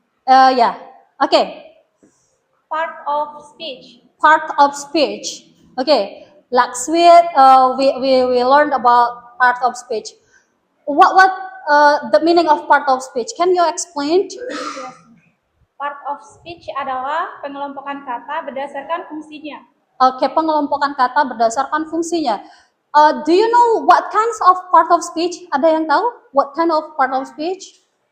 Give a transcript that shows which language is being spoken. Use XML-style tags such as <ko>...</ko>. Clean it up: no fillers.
<en>Yeah. Okay. Part of speech. Part of speech. Okay. Last week, we learned about part of speech. What the meaning of part of speech? Can you explain?</en> <id>Part of speech adalah pengelompokan kata berdasarkan fungsinya. Oke, pengelompokan kata berdasarkan fungsinya.</id> <en>Do you know what kinds of part of speech?</en> <id>Ada yang tahu?</id> <en>What kind of part of speech?</en>